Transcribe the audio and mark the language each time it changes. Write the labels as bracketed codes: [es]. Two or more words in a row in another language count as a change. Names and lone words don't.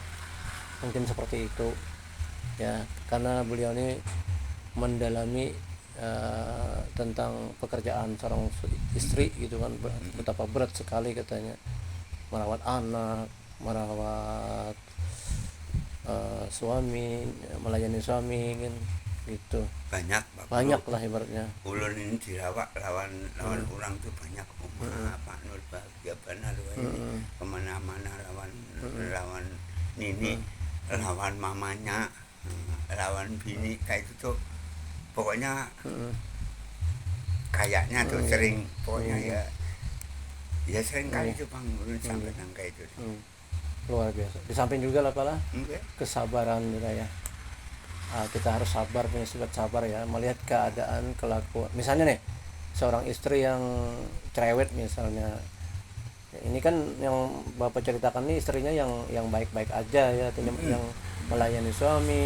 [id] Mungkin seperti itu ya, karena beliau ini mendalami tentang pekerjaan seorang istri gitu kan, betapa berat sekali katanya merawat anak, merawat suami, melayani suami kan gitu. Banyak lah ibaratnya. [bjn] Ulun ini dirawat lawan orang tuh banyak. Pak Nur bahagia benar ini kemana-mana lawan nini, lawan mamanya, lawan bini kayak itu tuh pokoknya kayaknya tuh [id] Iya. sering pokoknya Iya. ya sering kali Iya. [bjn] tuh Bang ulun sampai kayak itu. [id] Luar biasa. Di samping juga lah pala Enggak. kesabaran juga ya. Kita harus sabar, punya sifat sabar ya, melihat keadaan kelakuan. Misalnya nih, seorang istri yang cerewet misalnya, ini kan yang bapak ceritakan nih istrinya yang baik-baik aja ya, yang melayani suami.